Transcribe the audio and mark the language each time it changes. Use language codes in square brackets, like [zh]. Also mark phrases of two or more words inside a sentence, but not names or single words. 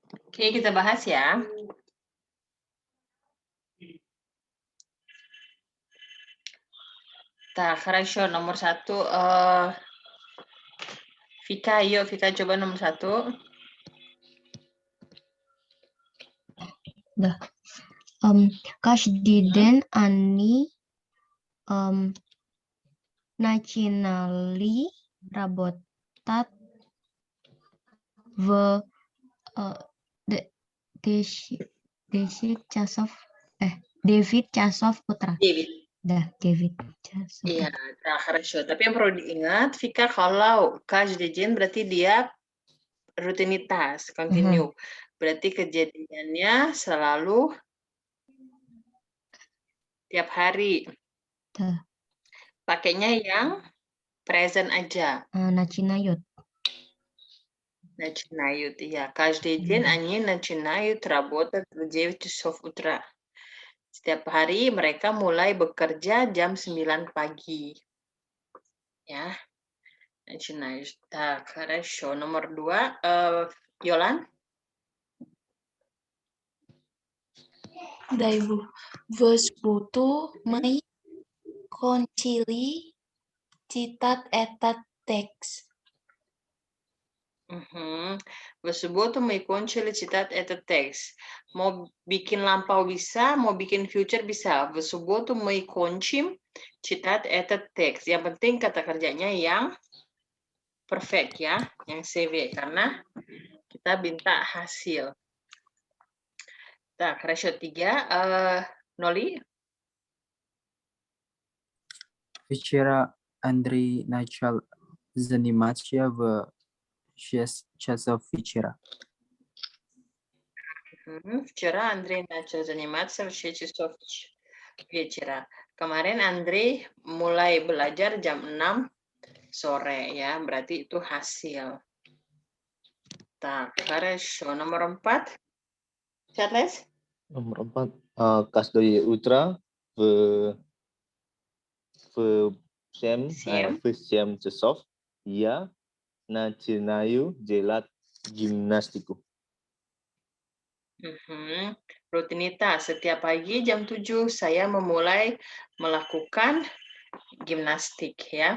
[id] Oke, kita bahas ya. Хорошо, nomor 1. Vika, yuk Vika coba nomor 1. Dah. [ru] Каждый они начинали работать в 10 часов 9 часов утра. David. [id] Dah, 9 часов. Iya, хорошо. Tapi yang perlu diingat, Vika, kalau [ru] каждый день [id] berarti dia rutinitas, continue. Berarti kejadiannya selalu tiap hari. Dah. Pakainya yang present aja. [ru] Начинают. Начинают, iya. Каждый день они начинают работать в 9 часов утра. [id] Setiap hari mereka mulai bekerja jam 9 pagi. Ya. [ru] Начинают. Так, хорошо. [id] Nomor 2, Yolan. [ru] Да, Ibu. В субботу мы кончили читать этот текст. В субботу мы кончили читать этот текст. [id] Mau bikin lampau bisa, mau bikin future bisa. [ru] В субботу мы кончим читать этот текст. [id] Yang penting kata kerjanya yang perfect ya, yang CV karena kita minta hasil. [ru] Так, хорошо, 3. Noli. Вчера Андрей начал заниматься в 6 часов вечера. Вчера Андрей начал заниматься в 6 часов вечера. [id] Kemarin Andrei mulai belajar jam 6 sore ya, berarti itu hasil. [ru] Так, хорошо. [id] Nomor 4. Charles? Nomor 4, [ru] каждое утро в 7 часов я начинаю делать gimnastiku. [id] Rutinitas. Setiap pagi jam 7 saya memulai melakukan gimnastik ya.